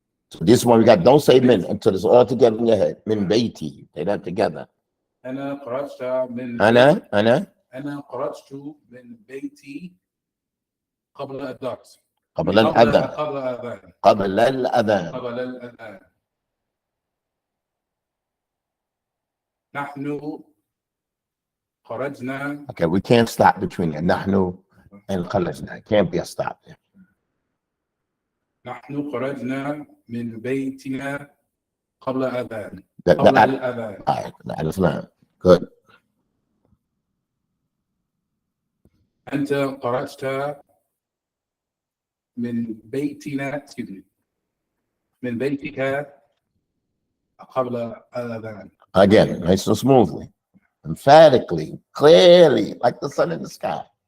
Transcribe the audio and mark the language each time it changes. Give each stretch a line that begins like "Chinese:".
English: So this one we got, don't say min until it's all together in your head.
Arabic: Min beiti.
English: Say that together.
Arabic: أنا خرجت من. أنا خرجت من بيتي قبل الدرس. قبل الأذان. قبل الأذان. قبل الأذان. قبل الأذان. نحن خرجنا.
English: Okay, we can't stop between نحن and خرجنا. It can't be a stop there.
Arabic: نحن خرجنا من بيتنا قبل الأذان. قبل الأذان.
English: All right, الأذان. Good.
Arabic: أنت خرجت من بيتنا من بيتك قبل الأذان.
English: Again, nice and smoothly, emphatically, clearly, like the sun in the sky.